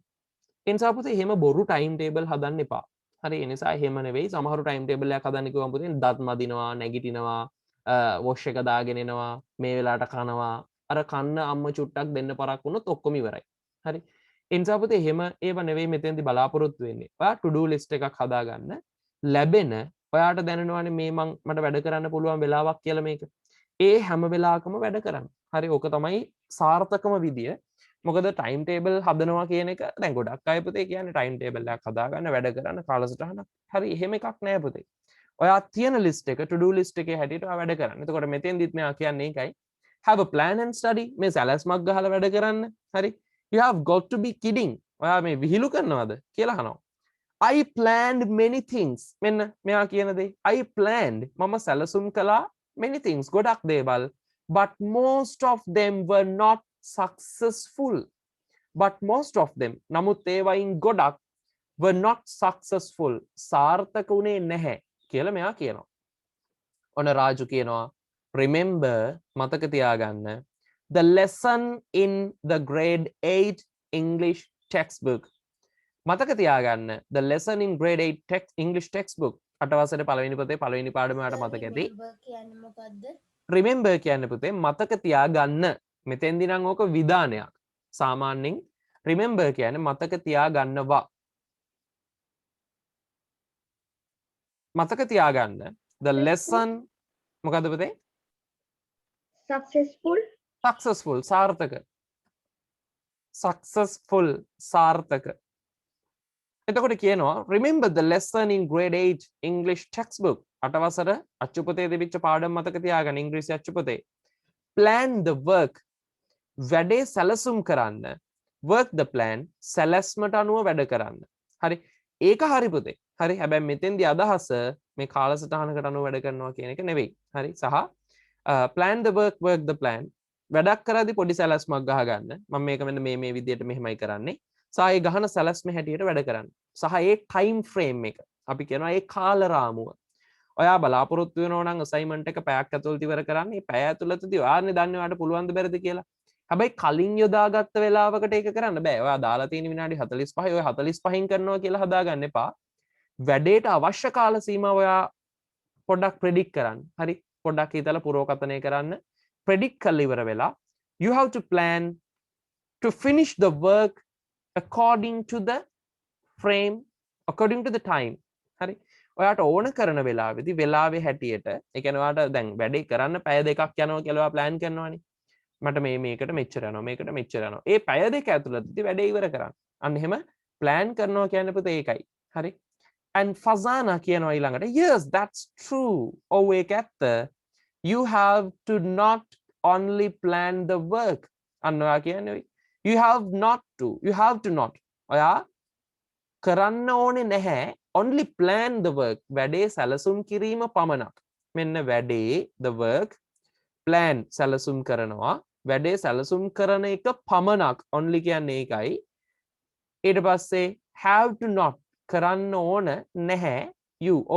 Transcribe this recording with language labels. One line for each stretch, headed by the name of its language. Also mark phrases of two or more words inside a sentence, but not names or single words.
Sinhala: ඒ නිසා පුතේ එහෙම බොරු ටයිම් ටේබල් හදන්න එපා. හරි ඒ නිසා එහෙම නෙවෙයි සමහරු ටයිම් ටේබල් එකක් හදන්න කිව්වම පුතේ දත් මදිනවා, නැගිටිනවා, වොෂ් එක දාගෙන එනවා, මේ වෙලාවට කනවා. අර කන්න අම්ම චුට්ටක් දෙන්න පරක් වුණොත් ඔක්කොම ඉවරයි. හරි. ඒ නිසා පුතේ එහෙම ඒව නෙවෙයි මෙතෙන්දි බලාපොරොත්තු වෙන්නේ. ඔයා to do list එකක් හදාගන්න. ලැබෙන ඔයාට දැනෙනවානේ මේ මට වැඩ කරන්න පුළුවන් වෙලාවක් කියලා මේක. ඒ හැම වෙලාවකම වැඩ කරන්න. හරි ඕක තමයි සාර්ථකම විදිය. මොකද ටයිම් ටේබල් හදනවා කියන එක දැන් ගොඩක් අය පුතේ කියන්නේ ටයිම් ටේබල් එකක් හදාගන්න වැඩ කරන්න කාලසටහනක්. හරි එහෙම එකක් නෑ පුතේ. ඔයා තියෙන ලිස්ට් එක to do list එකේ හැටියට ඔයා වැඩ කරන්න. එතකොට මෙතෙන්දිත් මෙයා කියන්නේ ඒකයි.
English: have a plan and study
Sinhala: මේ සැලැස්මක් ගහලා වැඩ කරන්න. හරි.
English: you have got to be kidding.
Sinhala: ඔයා මේ විහිළු කරනවද කියලා අහනවා.
English: I planned many things.
Sinhala: මෙන්න මෙයා කියන දේ.
English: I planned
Sinhala: මම සැලසුම් කළා
English: many things
Sinhala: ගොඩක් දේවල්.
English: but most of them were not successful. But most of them
Sinhala: නමුත් ඒවයින් ගොඩක්
English: were not successful.
Sinhala: සාර්ථක වුණේ නැහැ කියලා මෙයා කියනවා. ඔන්න රාජු කියනවා remember මතක තියාගන්න
English: the lesson in the grade 8 English textbook.
Sinhala: මතක තියාගන්න
English: the lesson in grade 8 English textbook.
Sinhala: අටවසරේ පළවෙනි පොතේ පළවෙනි පාඩම ඔයාලට මතක ඇති. remember කියන්නේ පුතේ මතක තියාගන්න. මෙතෙන්දි නම් ඕක විධානයක්. සාමාන්‍යයෙන් remember කියන්නේ මතක තියාගන්නවා. මතක තියාගන්න
English: the lesson
Sinhala: මොකද්ද පුතේ? successful සාර්ථක. successful සාර්ථක. එතකොට කියනවා
English: remember the lesson in grade 8 English textbook.
Sinhala: අටවසර අච්චුපතේ දෙවිච්ච පාඩම මතක තියාගන්න ඉංග්‍රීසි අච්චුපතේ.
English: plan the work
Sinhala: වැඩේ සැලසුම් කරන්න.
English: work the plan
Sinhala: සැලැස්මට අනුව වැඩ කරන්න. හරි ඒක හරි පුතේ. හරි හැබැයි මෙතෙන්දී අදහස මේ කාලසටහනකට අනුව වැඩ කරනවා කියන එක නෙවෙයි. හරි සහ
English: plan the work the plan
Sinhala: වැඩක් කරද්දී පොඩි සැලැස්මක් ගහ ගන්න. මම මේක මෙන්න මේ විදිහට මෙහෙමයි කරන්නේ. සහ ඒ ගහන සැලැස්ම හැටියට වැඩ කරන්න. සහ ඒ ටයිම් ෆ්‍රේම් එක අපි කියනවා ඒ කාල රාමුව. ඔයා බලාපොරොත්තු වෙනවා නම් අසයින්මන්ට් එක පැයක් ඇතුළත ඉවර කරන්න. මේ පැය ඇතුළතදී ඔයානේ දන්නේ ඔයාට පුළුවන් ද බැරිද කියලා. හැබැයි කලින් යොදාගත්ත වෙලාවකට ඒක කරන්න බෑ. ඔයා දාලා තියෙන විනාඩි 45යි ඔය 45න් කරනවා කියලා හදාගන්න එපා. වැඩේට අවශ්‍ය කාල සීමාව ඔයා පොඩ්ඩක් ප්‍රෙඩික්ට් කරන්න. හරි. පොඩ්ඩක් හිතලා පුරෝකථනය කරන්න.
English: predict
Sinhala: කරලා ඉවර වෙලා
English: you have to plan to finish the work according to the frame, according to the time.
Sinhala: හරි. ඔයාට ඕන කරන වෙලාවෙදී වෙලාවේ හැටියට ඒ කියන්නේ ඔයාට දැන් වැඩේ කරන්න පැය දෙකක් යනවා කියලා ඔයා plan කරනවානේ. මට මේකට මෙච්චර යනවා මේකට මෙච්චර යනවා. ඒ පැය දෙක ඇතුළතදී වැඩේ ඉවර කරන්න. අන්න එහෙම plan කරනවා කියන්නේ පුතේ ඒකයි. හරි.
English: and Fazana
Sinhala: කියනවා ඊළඟට
English: yes that's true.
Sinhala: ඔව් ඒක ඇත්ත.
English: You have to not only plan the work.
Sinhala: අන්න ඔයා කියන්නේ
English: you have to not.
Sinhala: ඔයා කරන්න ඕනේ නැහැ
English: only plan the work.
Sinhala: වැඩේ සැලසුම් කිරීම පමණක්. මෙන්න වැඩේ
English: the work plan
Sinhala: සැලසුම් කරනවා. වැඩේ සැලසුම් කරන එක පමණක් only කියන්නේ ඒකයි. ඊට පස්සේ
English: have to not
Sinhala: කරන්න ඕන නැහැ you ඔබ.